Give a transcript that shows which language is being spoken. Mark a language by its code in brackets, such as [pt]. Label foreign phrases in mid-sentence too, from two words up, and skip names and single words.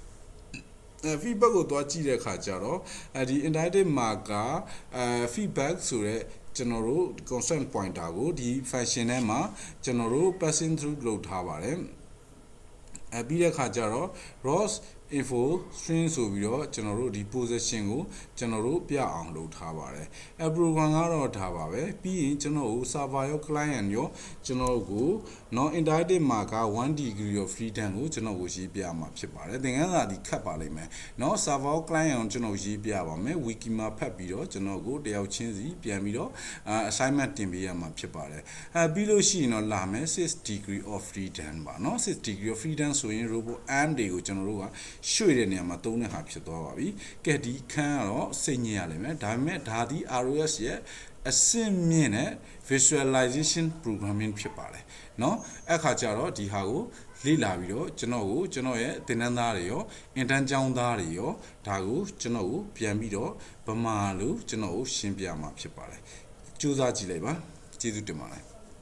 [my] feedback ကိုတွားကြည့်တဲ့အခါကျတော့ဒီ [en] interactive marker feedback [my] ဆိုတဲ့ကျွန်တော်တို့ [en] constant pointer [my] ကိုဒီ function ထဲမှာကျွန်တော်တို့ [en] passing through [my] လုပ်ထားပါတယ်ပြီးတဲ့အခါကျတော့ [en] ROS info string [my] ဆိုပြီးတော့ကျွန်တော်တို့ဒီ position ကိုကျွန်တော်တို့ပြအောင်လုပ်ထား ပါတယ်program ကတော့ဒါပါပဲပြီးရင်ကျွန်တော်တို့ [en] server ရော client ရော [my] ကျွန်တော်တို့ကို [en] non interactive marker 1 degree of freedom [my] ကိုကျွန်တော်ကိုရေးပြမှာဖြစ်ပါတယ်သင်ခန်းစာဒီခတ်ပါ လိမ့်မယ်เนาะ [en] server client [my] ကိုကျွန်တော်ရေးပြပါမယ် wiki မှာဖတ်ပြီးတော့ကျွန်တော်ကိုတယောက်ချင်းစီပြန်ပြီးတော့assignment တင်ပေးရမှာ ဖြစ်ပါတယ်ပြီးလို့ရှိရင်တော့လာမယ် [en] 6 degree of freedom [my] ပါเนาะ [en] 6 degree of freedom [my] ဆိုရင် [en] robot arm [my] တွေကိုကျွန်တော်တို့ကရွှေ့တဲ့နေရာမှာသုံးတဲ့ဟာဖြစ်သွားပါပြီကဲဒီခန်းကတော့စိတ်ညစ်ရလိမ့်မယ်ဒါပေမဲ့ဒါဒီ ROS ရဲ့အဆင့်မြင့်တဲ့ [en] visualization programming [my] ဖြစ်ပါတယ်เนาะအခါကျတော့ဒီဟာကိုလေ့လာပြီးတော့ကျွန်တော်ရဲ့သင်တန်းသားတွေရော intern ကျောင်းသားတွေရောဒါကိုကျွန်တော်ကိုပြန်ပြီးတော့ဗမာလို့ကျွန်တော်ကိုရှင်းပြမှာဖြစ်ပါတယ်ကြိုးစားကြည့်လိုက်ပါကျေးဇူးတင်ပါတယ်